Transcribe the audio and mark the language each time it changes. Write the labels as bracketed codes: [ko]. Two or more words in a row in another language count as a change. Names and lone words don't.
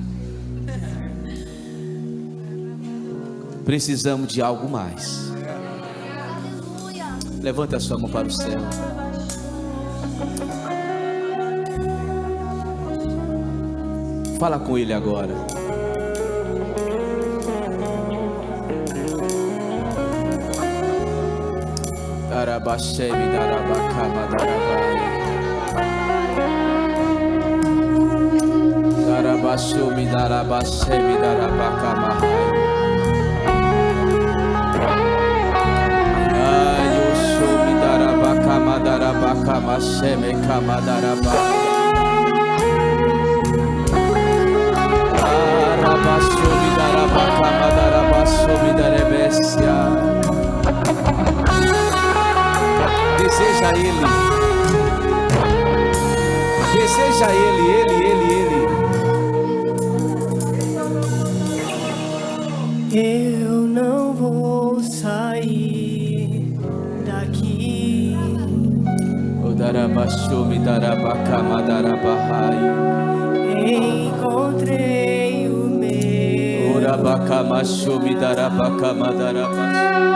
[pt] Precisamos de algo mais. Levanta a sua mão para o céu. Fala com Ele agora. Darabashemi darabakama darabai. Darabashumi darabashemi darabakama. Ayoshumi darabakama darabakama sheme kama darabai. Darabashumi darabakama darabashumi darebesia. Deseja Ele. Deseja Ele. Eu não vou sair daqui. O darabashumi darabakama darabahai. Encontrei o meu. Urabakama shumi darabakama darabashumi.